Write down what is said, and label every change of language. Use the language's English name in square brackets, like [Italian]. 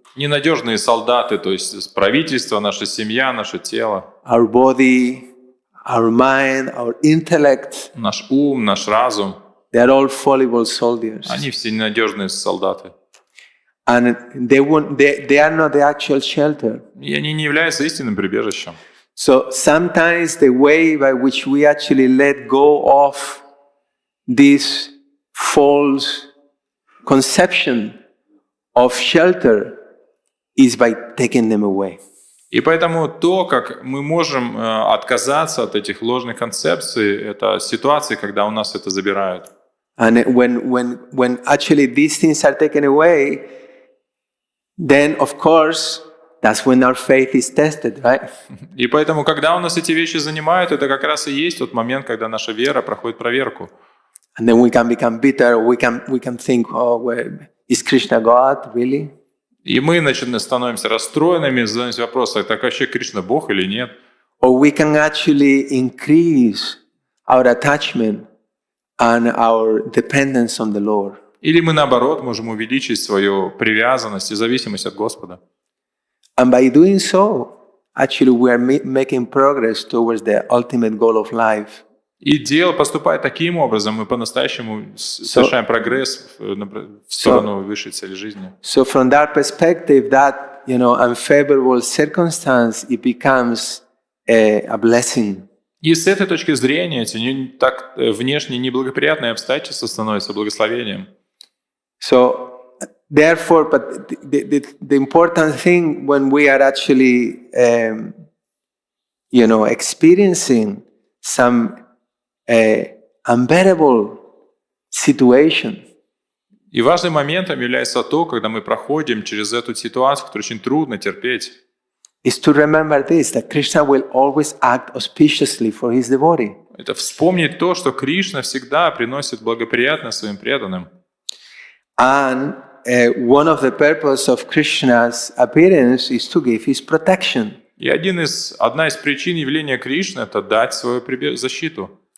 [Russian] Ненадежные солдаты, то есть правительство, наша семья, наше тело. [English] Our body, our mind, our intellect. [Russian] Наш ум, наш разум. [English] They are all fallible soldiers. [Russian] Они все ненадежные солдаты. [English] And they are not the actual shelter. [Russian] И они не являются истинным прибежищем. [English] So sometimes the way by which we actually let go of these false conception of shelter is by taking them away. [Russian] И поэтому то, как мы можем отказаться от этих ложных концепций, это ситуации, когда у нас это забирают. [English] And when actually these things are taken away, then of course that's when our faith is tested, right? [Russian] И поэтому, когда у нас эти вещи занимают, это как раз и есть тот момент, когда наша вера проходит проверку. [English] And then we can become bitter. We can think, oh, well, is Krishna God really? [Russian] И мы, значит, становимся расстроенными, задаемся вопросом, так вообще Кришна Бог или нет? [English] Or we can actually increase our attachment and our dependence on the Lord. [Russian] Или мы, наоборот, можем увеличить свою привязанность и зависимость от Господа. [English] And by doing so, actually we are making progress towards the ultimate goal of life. [Russian] И дело поступает таким образом, мы по-настоящему совершаем прогресс в сторону высшей цели жизни. [English] So from that perspective, that unfavorable circumstance, it becomes a blessing. [Russian] И с этой точки зрения эти так внешне неблагоприятные обстоятельства становятся благословением. [English] So therefore, but the important thing when we are actually experiencing some unbearable situation. [Russian] И важным моментом является то, когда мы проходим через эту ситуацию, которую очень трудно терпеть. [English] Is to remember this, that Krishna will always act auspiciously for his devotee. [Russian] Это вспомнить то, что Кришна всегда приносит благоприятно своим преданным. [English] And one of the purposes of Krishna's appearance is to give his protection. [Russian] И одна из причин явления Кришны – это дать свою защиту.